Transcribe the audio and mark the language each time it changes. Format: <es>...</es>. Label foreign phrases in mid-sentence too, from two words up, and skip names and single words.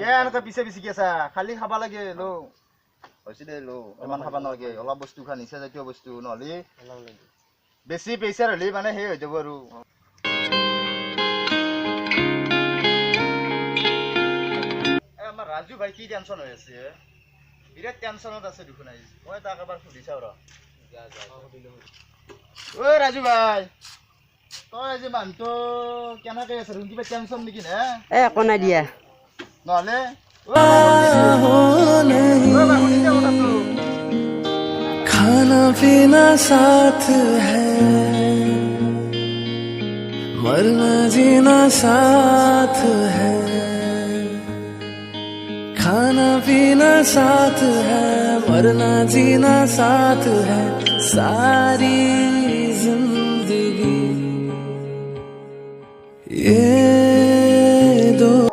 <as>কে এনেকে পিছে পিছে কি আছা খালি খাবা লাগে লো হৈছে দে লো ইমান খাবা নালাগে অলপ বস্তু খা নিচা জাতীয় বস্তু নহ'লে বেছি প্ৰেছাৰ হ'লে মানে সেই হৈ যাব আৰু আমাৰ ৰাজু ভাই কি টেনচন হৈ আছে বিৰাট টেনচনত আছে দেখোন আহি মই তাক এবাৰ সুধি চাওঁ ৰ ঐ ৰাজু ভাই তই আজি মানুহটো কেনেকৈ আছে কিবা টেনচন নেকি নে একো নাই দিয়া নহ'লে</as> <hi>खाना पीना साथ है मरना जीना साथ है खाना पीना साथ है मरना जीना साथ है सारी जिंदगी ये दो</hi>